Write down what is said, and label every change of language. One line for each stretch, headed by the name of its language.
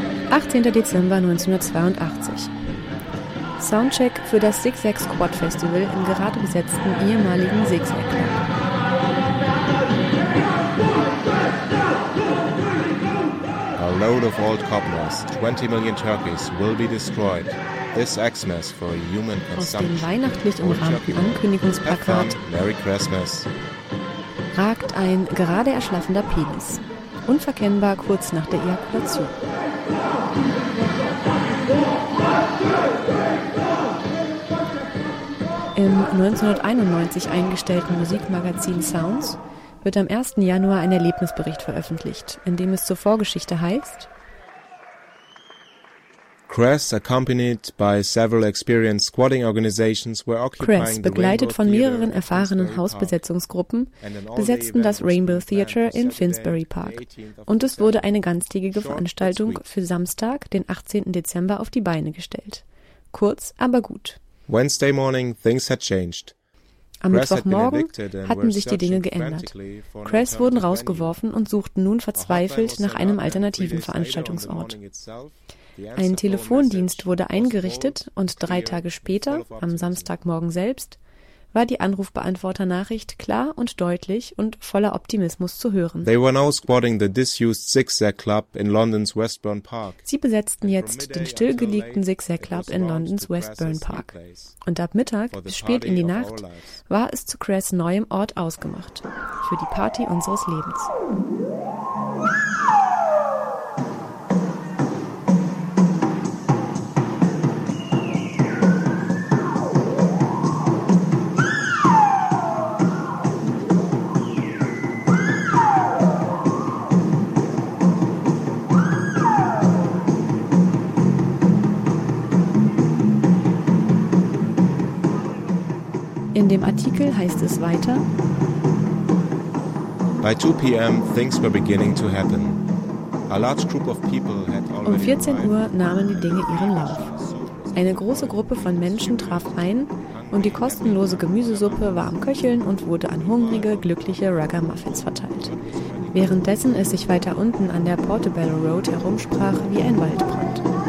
German: 18. Dezember 1982. Soundcheck für das Zig-Zag Squad Festival im gerade besetzten ehemaligen Zig-Zag Club.
English: A load of old cobblers, 20 million turkeys, will be destroyed. This Xmas for human consumption.
German: Aus dem weihnachtlich umrahmten Ankündigungsplakat
English: Merry Christmas.
German: Ragt ein gerade erschlaffender Penis, unverkennbar kurz nach der Ejakulation. Im 1991 eingestellten Musikmagazin Sounds wird am 1. Januar ein Erlebnisbericht veröffentlicht, in dem es zur Vorgeschichte heißt:
English: Cress, accompanied by several experienced squatting organizations, were occupying
German: Cress, begleitet von mehreren erfahrenen Hausbesetzungsgruppen, besetzten das Rainbow Theatre in Finsbury Park. Und es wurde eine ganztägige Veranstaltung für Samstag, den 18. Dezember, auf die Beine gestellt. Kurz, aber gut.
English: Wednesday morning, things had changed.
German: Am Mittwochmorgen hatten sich die Dinge geändert. Cress wurden rausgeworfen und suchten nun verzweifelt nach einem alternativen Veranstaltungsort. Ein Telefondienst wurde eingerichtet und 3 Tage später, am Samstagmorgen selbst, war die Anrufbeantworternachricht klar und deutlich und voller Optimismus zu hören.
English: They were now squatting the disused Zig-Zag Club in London's Westbourne Park.
German: Sie besetzten jetzt den stillgelegten Zig-Zag Club in London's Westbourne Park. Und ab Mittag bis spät in die Nacht war es zu Cress neuem Ort ausgemacht. Für die Party unseres Lebens. Wow! In dem Artikel heißt es weiter:
English: By 2 p.m. things were beginning to happen. A large group of people had already arrived.
German: Um 14 Uhr nahmen die Dinge ihren Lauf. Eine große Gruppe von Menschen traf ein und die kostenlose Gemüsesuppe war am Köcheln und wurde an hungrige, glückliche Ragamuffins verteilt. Währenddessen es sich weiter unten an der Portobello Road herumsprach wie ein Waldbrand.